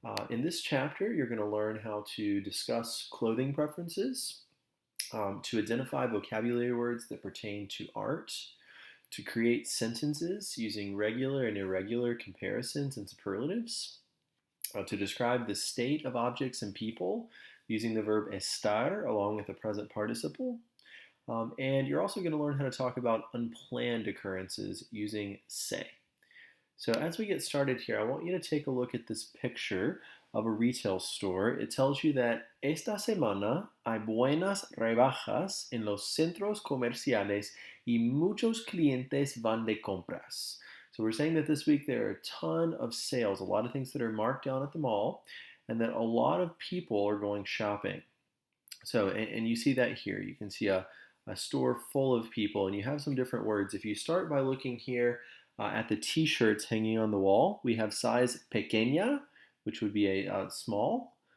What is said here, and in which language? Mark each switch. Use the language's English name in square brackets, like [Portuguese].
[English] In this chapter, you're going to learn how to discuss clothing preferences, to identify vocabulary words that pertain to art, to create sentences using regular and irregular comparisons and superlatives, to describe the state of objects and people using the verb estar along with the present participle. And you're also going to learn how to talk about unplanned occurrences using se. So as we get started here, I want you to take a look at this picture of a retail store. It tells you that [Spanish] esta semana hay buenas rebajas en los centros comerciales y muchos clientes van de compras. [English] So we're saying that this week there are a ton of sales, a lot of things that are marked down at the mall, and that a lot of people are going shopping. So, and you see that here. You can see a store full of people, and you have some different words. If you start by looking here at the t-shirts hanging on the wall, we have size pequeña, which would be a small.